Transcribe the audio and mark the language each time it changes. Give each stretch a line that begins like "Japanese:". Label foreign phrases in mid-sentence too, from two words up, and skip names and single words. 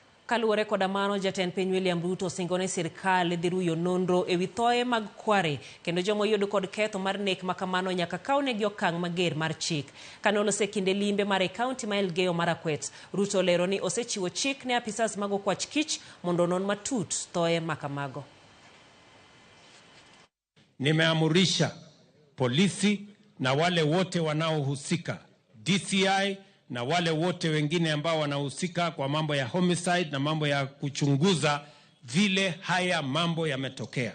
Luo (Kenya and Tanzania): Kaluwore kod mano, jatend piny William Ruto singone sirkal dhi ruyo nonro ewi thoye mag kware kendo joma oyud kod ketho mar nek makamano nyaka kawnegi okang' mager mar chik. Kanolose kinde limbe mar kaunti ma Elgeyo Marakwet, Ruto lero ni osechiwo chik ne apisas mag okwach kich mondo non matut thoye makamago.
Swahili: Nimeamurisha polisi na wale wote wanaohusika, DCI na wale wote wengine ambao wanahusika kwa mambo ya homicide na mambo ya kuchunguza vile haya mambo yametokea.